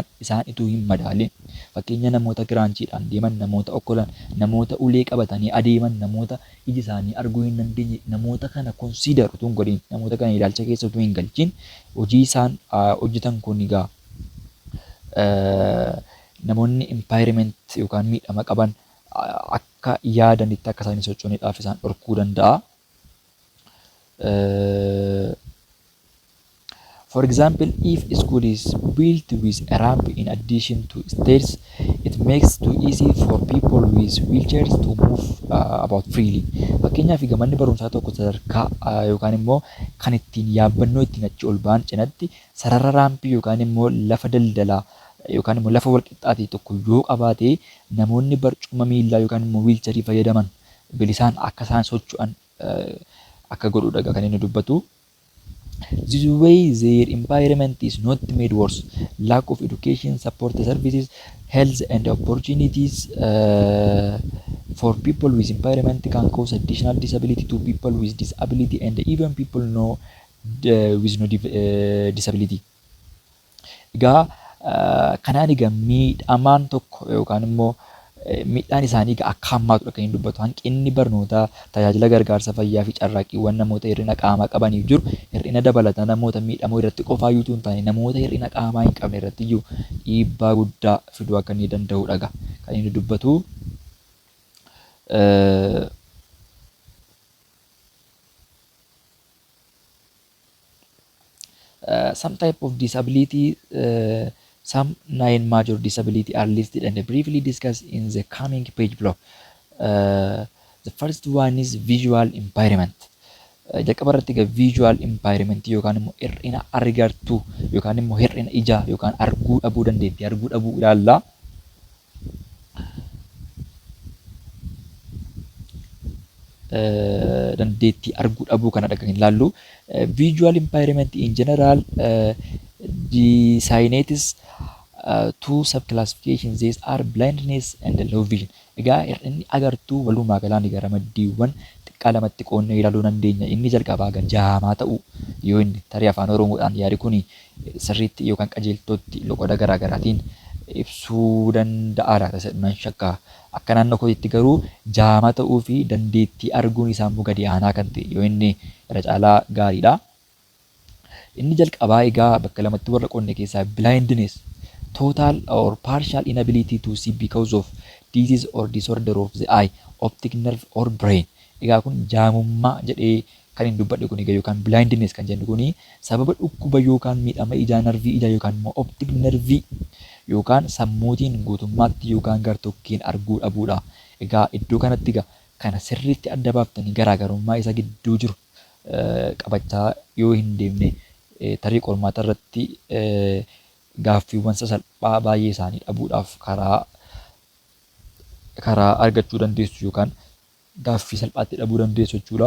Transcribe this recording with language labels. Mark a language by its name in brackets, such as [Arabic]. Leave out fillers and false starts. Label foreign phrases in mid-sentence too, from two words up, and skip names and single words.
[Oromo] isaan utuu hin madaalin fakkeenya namoota giraanchiidhaan deeman namoota okkolan namoota ulee qabatanii adeeman namoota iji isaanii arguu hin dandeenye namoota kana konsiidar utuu hin godhin namoota kana ilaalcha keessa utuu hin galchin hojii isaan hojjetan kun egaa namoonni impairment yookaan miidhama qaban akka yaadanitti akka isaan socho'aniidhaaf isaan dhorkuu danda'a. [English] For example, if a school is built with a ramp in addition to stairs, it makes it easy for people with wheelchairs to move about freely. [Oromo] Fakkeenyaaf manni barumsaa tokko sadarkaa yookaan immoo kan ittiin yaabbannoo ittiin achi ol ba'an cinatti sarara raampii yookaan immoo lafa daldalaa yookaan immoo lafa walqixxaatii tokko yoo qabaate namoonni barcuma miillaa yookaan immoo wiilcharii fayyadaman bilisaan akka isaan socho'an akka godhudha kan inni dubbatu. [English] This way their impairment is not made worse. Lack of education, support services, health and opportunities for people with impairment can cause additional disability to people with disability and even people with no disability. [Oromo] Egaa kanaan egaa miidhamaan tokko yookaan immoo miidhaan isaanii akka hammaatudha kan inni dubbatu. Hanqinni barnootaa, tajaajila gargaarsa fayyaa fi carraaqqiiwwan namoota hir'ina qaamaa qabaniif jiru hir'ina dabalataa namoota miidhamoo irratti qofaa iyyuu hin taane namoota hir'ina qaamaa hin qabne irratti iyyuu dhiibbaa guddaa fiduu akka inni danda'udha kan inni dubbatu. [English] Some type of disability Some 9 major disability are listed and briefly discussed in the coming page below. The first one is visual impairment. [Oromo] Jalqaba irratti [English] visual impairment [Oromo] yookaan immoo hir'ina argartuu yookaan immoo hir'ina ijaa yookaan arguu dhabuu dandeettii arguu dhabuu ilaalla. Dandeettii arguu dhabuu kanadha kan ilaallu. [English] Visual impairment in general designates two subclassifications. These are blindness and low vision. [Oromo] Egaa hir'inni agartuu walumaa galaan egaa ramaddiiwwan xiqqaa lamatti qoonnee ilaaluu dandeenya. Inni jalqabaa jaamaa ta'uu yoo inni tarii afaan Oromoodhaan yaadi kun sirriitti yookaan qajeeltootti loqoda garaa garaatiin ibsuu danda'aadha taasisan shakkaa. Akka naannoo kootitti garuu jaamaa ta'uu fi dandeettii arguun isaa immoo gadi aanaa kan ta'e yoo inni irra caalaa gaariidha. Inni jalqabaa egaa bakka lamatti warra qoonne keessaa [English] blindness, total or partial inability to see because of disease or disorder of the eye, optic nerve or brain. [Oromo] Egaa kun jaamummaa jedhee kan hin dubbadhe kun egaa yookaan blindness kan jennu kuni sababa dhukkuba yookaan miidhama ijaa narvii ijaa yookaan immoo optic nervii yookaan sammuutiin guutummaatti yookaan gartokkiin arguu dhabuudha. Egaa iddoo kanatti egaa kana sirriitti adda baaftanii garaagarummaa isa gidduu jiru qabachaa yoo hin deemne tarii qormaata irratti gaaffiiwwan sasalphaa baay'ee isaanii dhabuudhaaf karaa argachuu dandeessu yookaan gaaffii salphaatti dhabuu dandeessu jechuudha.